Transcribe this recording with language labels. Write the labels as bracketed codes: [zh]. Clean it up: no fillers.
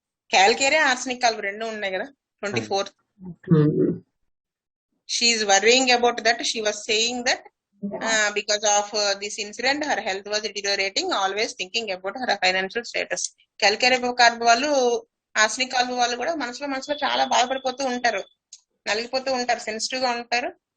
[te] Calcarea arsenic అవి రెండు ఉన్నాయి కదా. [en] 24th. She is worrying about that. She was saying that because of this incident her health was deteriorating, always thinking about her financial status. [te] Calcarea carb వాళ్ళు arsenic carb వాళ్ళు కూడా మనసులో చాలా బాధపడిపోతూ ఉంటారు, నలిగిపోతూ ఉంటారు, సెన్సిటివ్ గా ఉంటారు.